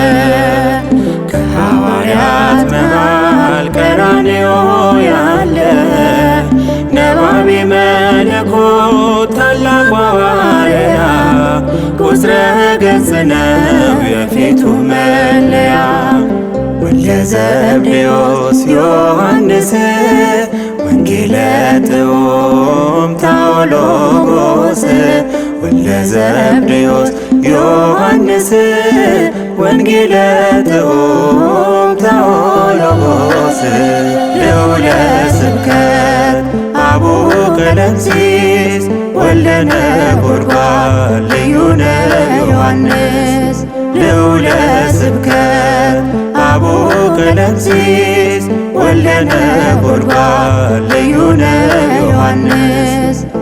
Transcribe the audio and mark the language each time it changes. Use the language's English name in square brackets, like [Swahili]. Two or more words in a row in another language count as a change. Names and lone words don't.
[Amharic] ከሐዋርያት መሃል ቀራንዮ ያለ ነባቤ መለኮት ታላቁ ሐዋርያ ቁስረ ገጽ ነው የፊቱ መለያ ወልደ ዘብዴዎስ ዮሐንስ [Geez] ወንጌለ ጥዑም [Amharic] ታኦሎጎስ ወልደ ዘብዴዎስ ዮሐንስ [Geez] ወንጌለ ጥዑም [Amharic] ታኦሎጎስ [Geez] ልዑለ ስብከት [Amharic] አቡ ቀለምሲስ ወልደ ነጎድጓድ ልዩ ነው ዮሐንስ [Geez] ልዑለ ስብከት [Amharic] አቡ ቀለምሲስ ወልደ ነጎድጓድ ልዩ ነው ዮሐንስ